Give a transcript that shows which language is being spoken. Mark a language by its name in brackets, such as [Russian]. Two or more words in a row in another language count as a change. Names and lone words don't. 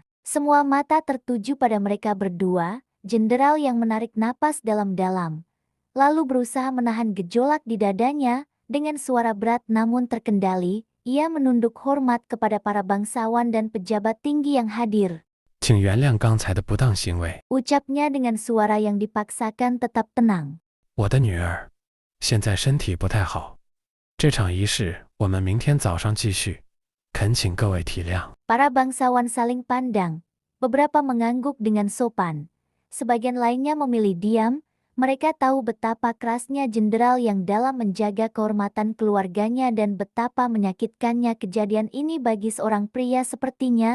[Indonesian] Semua mata tertuju pada mereka berdua, jenderal yang menarik napas dalam-dalam. Lalu berusaha menahan gejolak di dadanya, dengan suara berat namun terkendali, ia menunduk hormat kepada para bangsawan dan pejabat tinggi yang hadir. [Chinese] 请原谅刚才的不当行为。 [Indonesian] Ucapnya dengan suara yang dipaksakan tetap tenang. [Chinese] 我的女儿现在身体不太好，这场仪式我们明天早上继续，恳请各位体谅。 [Indonesian] Para bangsawan saling pandang, beberapa mengangguk dengan sopan. Sebagian lainnya memilih diam, mereka tahu betapa kerasnya jenderal yang dalam menjaga kehormatan keluarganya dan betapa menyakitkannya kejadian ini bagi seorang pria sepertinya.